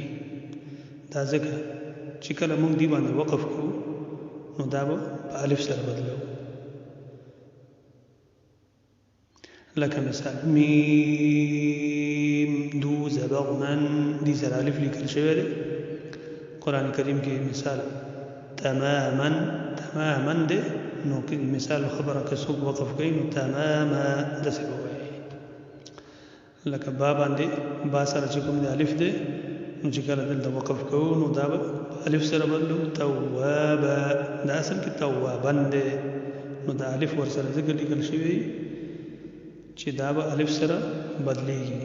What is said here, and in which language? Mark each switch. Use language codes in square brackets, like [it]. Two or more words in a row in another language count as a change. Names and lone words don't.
[ps] دا ځکه چې کله موږ دې باندې وقف کوو نو دا به په الف سره بدلو. لکه مثال میم دو زبر من، دې سره الف لیکل شوی دی. قرآن کریم کې مثال تماما تماما دی نو مثال خبره که څوک وقف کوي نو تماما داسې به وایي. لکه با باندې با سره چې کوم د الف دی نو چې کله دلته وقف کوو نو دا به الف سره بدلو. توابا دا اصل کې توابن دی نو دا الف ورسره ځکه لیکل شوی چې دا به الف سره بدلیږي.